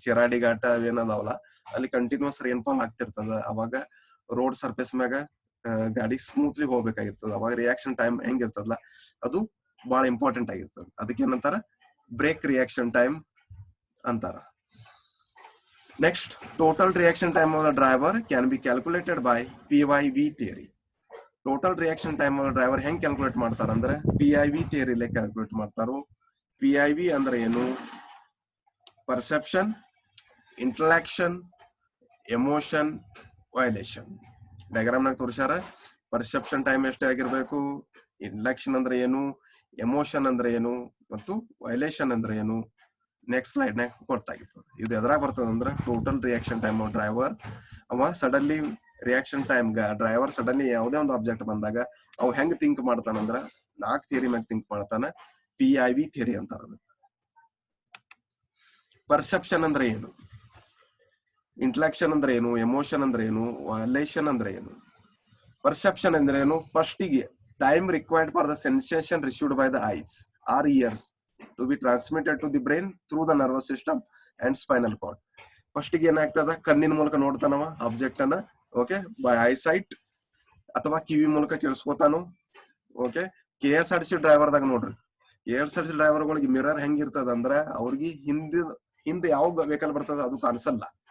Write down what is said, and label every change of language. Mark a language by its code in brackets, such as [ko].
[kn] ಶಿರಾಡಿ ಘಾಟ ಅವೇನದಾವಲ್ಲ ಅಲ್ಲಿ continuous rainfall ಆಗ್ತಿರ್ತದ. ಅವಾಗ road surface ಮ್ಯಾಗ ಗಾಡಿ ಸ್ಮೂತ್ಲಿ ಹೋಗ್ಬೇಕಾಗಿರ್ತದ. ಅವಾಗ ರಿಯಾಕ್ಷನ್ ಟೈಮ್ ಹೆಂಗಿರ್ತದಲ್ಲ ಅದು ಬಹಳ ಇಂಪಾರ್ಟೆಂಟ್ ಆಗಿರ್ತದ. ಅದಕ್ಕೆ ಏನಂತಾರ ಬ್ರೇಕ್ ರಿಯಾಕ್ಷನ್ ಟೈಮ್ ಅಂತಾರ. [en] Next, total reaction time of the driver can be calculated by PIV theory. [kn] Total reaction time of the driver ಹೆಂಗ್ ಕ್ಯಾಲ್ಕುಲೇಟ್ ಮಾಡ್ತಾರ ಅಂದ್ರೆ PIV ಥಿಯರಿಲೆ ಕ್ಯಾಲ್ಕುಲೇಟ್ ಮಾಡ್ತಾರೋ. PIV ಅಂದ್ರೆ ಏನು? Perception, interaction, emotion, violation. Diagram ನಾಗ ತೋರಿಸ್ಯಾರ. Perception time ಎಷ್ಟೇ ಆಗಿರ್ಬೇಕು, ಇಂಟರಾಕ್ಷನ್ ಅಂದ್ರೆ ಏನು, ಎಮೋಷನ್ ಅಂದ್ರೆ ಏನು, ಮತ್ತು ವೈಲೇಷನ್ ಅಂದ್ರೆ ಏನು. ನೆಕ್ಸ್ಟ್ ಸ್ಲೈಡ್ ನಾಗ ಗೊತ್ತಾಗಿತ್ತು. ಇದು ಎದ್ರಾಗ ಬರ್ತದ ಅಂದ್ರೆ total reaction time of driver. ಅವ suddenly reaction time driver suddenly ಯಾವುದೇ ಒಂದು ಆಬ್ಜೆಕ್ಟ್ ಬಂದಾಗ ಅವ್ ಹೆಂಗ್ ಥಿಂಕ್ ಮಾಡ್ತಾನಂದ್ರ 4 ಥಿಯರಿ ಮ್ಯಾಗ ಥಿಂಕ್ ಮಾಡ್ತಾನ. PIV ಥಿಯರಿ ಅಂತಾರ. ಪರ್ಸೆಪ್ಷನ್ ಅಂದ್ರೆ ಏನು, ಇಂಟರಾಕ್ಷನ್ ಅಂದ್ರೆ ಏನು, ಎಮೋಷನ್ ಅಂದ್ರೆ ಏನು, ವೈಲೇಷನ್ ಅಂದ್ರೆ ಏನು. ಪರ್ಸೆಪ್ಷನ್ ಅಂದ್ರೆ ಏನು? [en] ಫಸ್ಟಿಗೆ time required for the sensation received by the eyes or ears to be transmitted to the brain through the nervous system and spinal cord. [kn] First ಗೆ ಏನಾಗ್ತದ, ಕಣ್ಣಿನ ಮೂಲಕ ನೋಡ್ತಾನವ ಆಬ್ಜೆಕ್ಟ್ ಅನ್ನ, ಓಕೆ ಬೈ ಐಸೈಟ್ ಅಥವಾ ಕಿವಿ ಮೂಲಕ ಕೇಳಿಸ್ಕೊತಾನು. ಓಕೆ KSRTC ಡ್ರೈವರ್ದಾಗ ನೋಡ್ರಿ, KSRTC ಡ್ರೈವರ್ಗಳಿಗೆ mirror ಹೆಂಗಿರ್ತದ ಅಂದ್ರ ಅವ್ರಿಗೆ ಹಿಂದೆ ಯಾವ ವೆಹಿಕಲ್ ಬರ್ತದ ಅದು ಕಾಣಿಸಲ್ಲ.